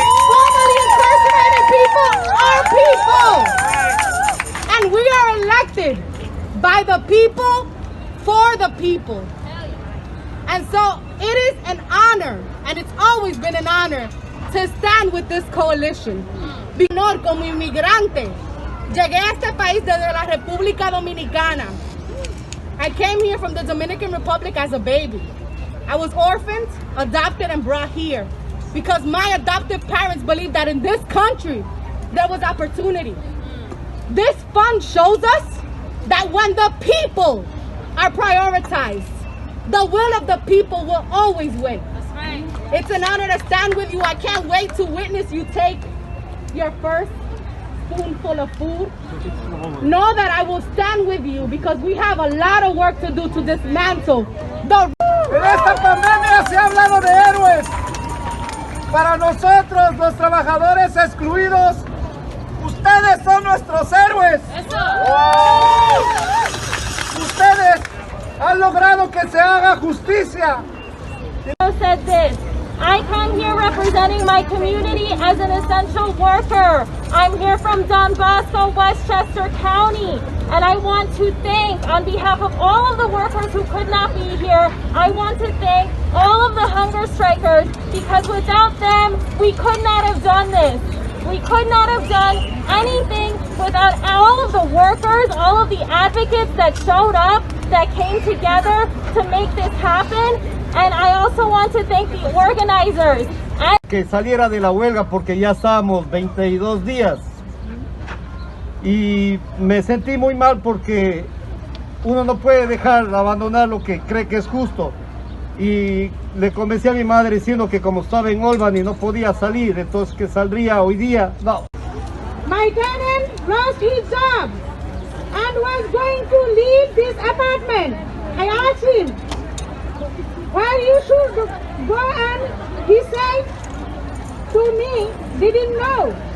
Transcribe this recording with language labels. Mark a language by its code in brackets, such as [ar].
[en] Formerly incarcerated people are people. And we are elected by the people, for the people. And so it is an honor, and it's always been an honor, to stand with this coalition. [es] Como inmigrante, llegué a este país desde la República Dominicana. [en] I came here from the Dominican Republic as a baby. I was orphaned, adopted, and brought here because my adoptive parents believed that in this country there was opportunity. This fund shows us that when the people are prioritized, the will of the people will always win. That's right. It's an honor to stand with you. I can't wait to witness you take your first spoonful of food. Know that I will stand with you because we have a lot of work to do to dismantle the... [es] En esta pandemia se ha hablado de héroes. Para nosotros, los trabajadores excluidos, ustedes son nuestros héroes. Ustedes han logrado que se haga justicia. [en] Said this: I come here representing my community as an essential worker. I'm here from Don Bosco, Westchester County, and I want to thank, on behalf of all of the workers who could not be here, I want to thank all of the hunger strikers, because without them, we could not have done this. We could not have done anything without all of the workers, all of the advocates that showed up, that came together to make this happen. And I also want to thank the organizers. [es] Que saliera de la huelga porque ya estábamos 22 días. Y me sentí muy mal porque uno no puede dejar abandonar lo que cree que es justo. Y le convencí a mi madre diciendo que como estaba en Albany no podía salir, entonces que saldría hoy día. No. [en] My tenant lost his job and was going to leave this apartment. I asked him, where you should go, and he said to me didn't know.